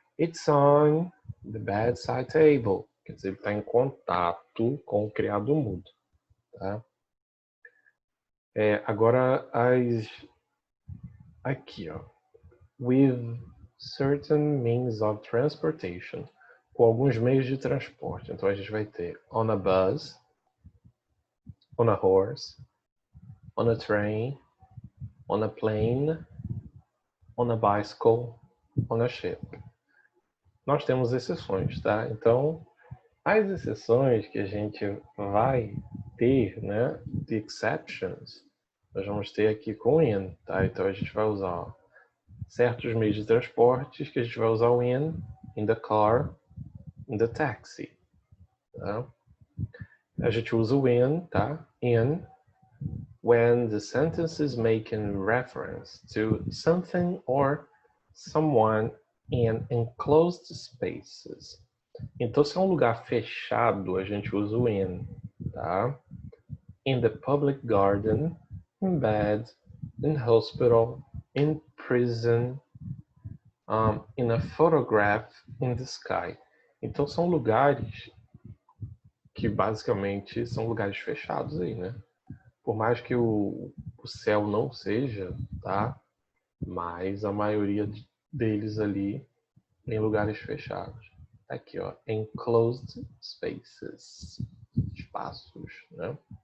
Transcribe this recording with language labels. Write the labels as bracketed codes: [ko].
[en] It's on the bedside table. [pt] Quer dizer, ele está em contato com o criado mudo, tá? Agora, aqui, ó. [en] With certain means of transportation. [pt] Com alguns meios de transporte. Então, a gente vai ter [en] on a bus, on a horse, on a train, on a plane, on a bicycle, on a ship. [pt] Nós temos exceções, tá? Então, as exceções que a gente vai ter, né? [en] The exceptions, [pt] nós vamos ter aqui com in, tá? Então, a gente vai usar certos meios de transportes que a gente vai usar o [en] in the car, in the taxi, [pt] tá? A gente usa o in, tá? [en] In, when the sentence is making reference to something or someone in enclosed spaces. [pt] Então, se é um lugar fechado, a gente usa o in, tá? [en] In the public garden, in bed, in hospital, in prison, in a photograph, in the sky. [pt] Então, são lugares que basicamente são lugares fechados aí, né? Por mais que o céu não seja, tá? Mas a maioria deles ali em lugares fechados. Aqui, ó, [en] enclosed spaces, [pt] espaços, né?